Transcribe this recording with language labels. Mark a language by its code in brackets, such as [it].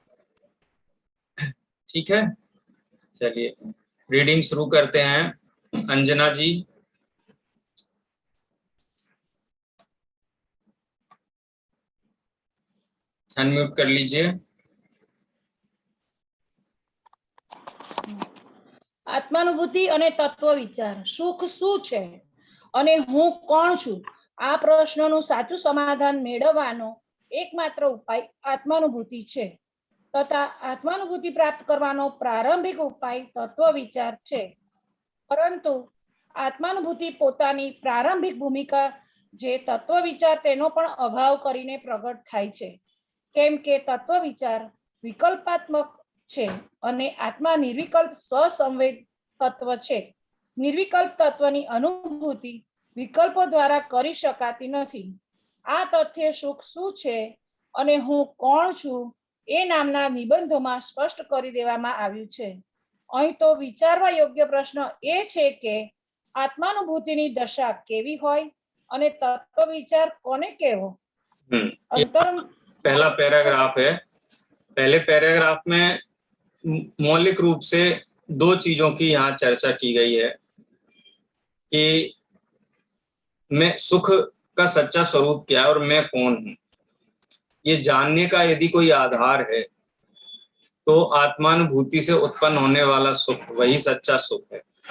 [hi] ठीक है, चलिए रीडिंग शुरू करते हैं। अंजना जी, अनम्यूट कर लीजिए। [gu] આત્માનુભૂતિ અને તત્વ વિચાર, સુખ શું છે અને હું કોણ છું? આ પ્રશ્નનું સાચું સમાધાન મેળવવાનો એકમાત્ર ઉપાય આત્માનુભૂતિ છે તથા આત્માનુભૂતિ પ્રાપ્ત કરવાનો પ્રારંભિક ઉપાય તત્વ વિચાર છે. પરંતુ આત્માનુભૂતિ પોતાની પ્રારંભિક ભૂમિકા જે તત્વ વિચાર તેનો પણ અભાવ કરીને પ્રગટ થાય છે, કેમ કે તત્વ વિચાર વિકલ્પાત્મક છે અને આત્મા નિર્વિકલ્પ સ્વસંવેદ તત્વ છે. નિર્વિકલ્પ તત્વની અનુભૂતિ વિકલ્પો દ્વારા કરી શકાતી નથી. આ તથ્ય સુખ શું છે અને હું કોણ છું એ નામના નિબંધોમાં સ્પષ્ટ કરી દેવામાં આવ્યું છે. અહીં તો વિચારવા યોગ્ય પ્રશ્ન એ છે કે આત્માનુભૂતિની દશા કેવી હોય અને તત્વ વિચાર કોને કહેવો? [hi] पहला पैराग्राफ है। पहले पैराग्राफ में मौलिक रूप से दो चीजों की यहाँ चर्चा की गई है कि मैं सुख का सच्चा स्वरूप क्या है और मैं कौन हूं। ये जानने का यदि कोई आधार है तो आत्मानुभूति से उत्पन्न होने वाला सुख वही सच्चा सुख है।